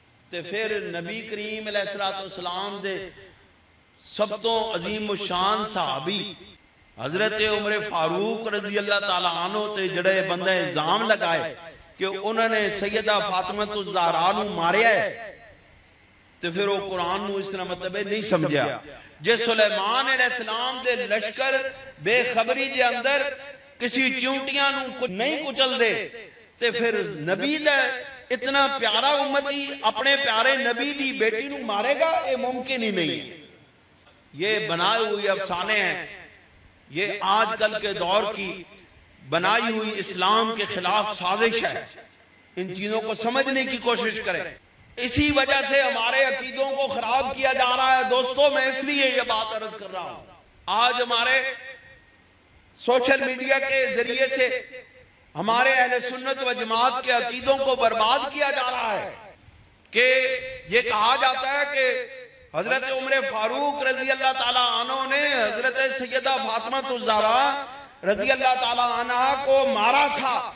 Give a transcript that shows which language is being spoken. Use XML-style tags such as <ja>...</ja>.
<pa>تو پھر نبی کریم علیہ السلام دے سب تو عظیم الشان صحابی حضرت عمر فاروق رضی اللہ تعالیٰ عنہ تے جڑے بندے الزام لگائے کہ انہوں نے سیدہ فاطمہ الزہرا نو ماریا ہے، تو پھر وہ قرآن نو اس طرح مطلب ہے نہیں سمجھا. جے سلیمان علیہ السلام دے لشکر بے خبری دے اندر کسی چونٹیاں نو نہیں کچل دے تے پھر نبی دے اتنا پیارا امتی اپنے پیارے نبی دی بیٹی نو مارے گا؟</pa> <ur>یہ ممکن ہی نہیں. یہ بنائے ہوئی افسانے ہیں، یہ آج کل کے دور کی بنائی ہوئی اسلام کے خلاف سازش ہے. ان چیزوں کو سمجھنے کی کوشش کریں. اسی وجہ سے ہمارے عقیدوں کو خراب کیا جا رہا ہے. دوستو میں اس لیے یہ بات عرض کر رہا ہوں. آج ہمارے سوشل میڈیا کے ذریعے سے ہمارے اہل سنت و جماعت کے عقیدوں کو برباد کیا جا رہا ہے کہ یہ کہا جاتا ہے کہ حضرت عمر فاروق رضی اللہ تعالیٰ عنہ نے حضرت سیدہ فاطمہ الزہرا رضی اللہ تعالیٰ عنہ کو مارا تھا.</ur>